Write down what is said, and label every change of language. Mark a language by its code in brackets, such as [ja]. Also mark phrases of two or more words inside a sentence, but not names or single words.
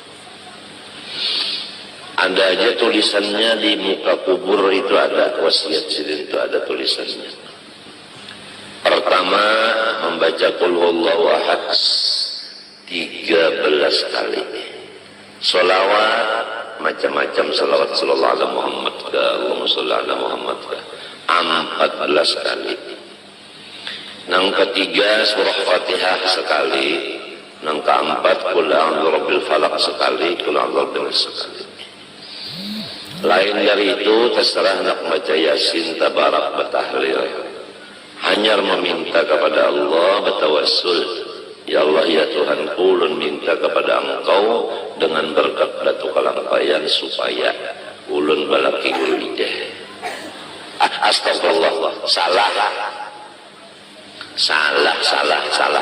[id] Ada aja tulisannya di muka kubur itu, ada wasiat Sidin itu, ada tulisannya. Pertama membaca [ar] قل هو الله أحد [id] 13 kali. Sholawat macam-macam, [ar] sholawat صلى الله عليه محمد كا اللهم صل على محمد كا [id] 14 kali. Yang ketiga surah Fatihah sekali. Yang keempat [ar] قل أعوذ برب الفلق sekali, قل أعوذ برب الناس sekali. [id] Lain dari itu terserah nak baca Yasin, tabarak, batahlil. Hanya meminta kepada Allah, bertawassul. [ar] يا الله, [bjn] ya Tuhan, ulun minta kepada Engkau dengan berkat Batu Kalampayan supaya ulun balaki ulijah. Astagfirullah, salah.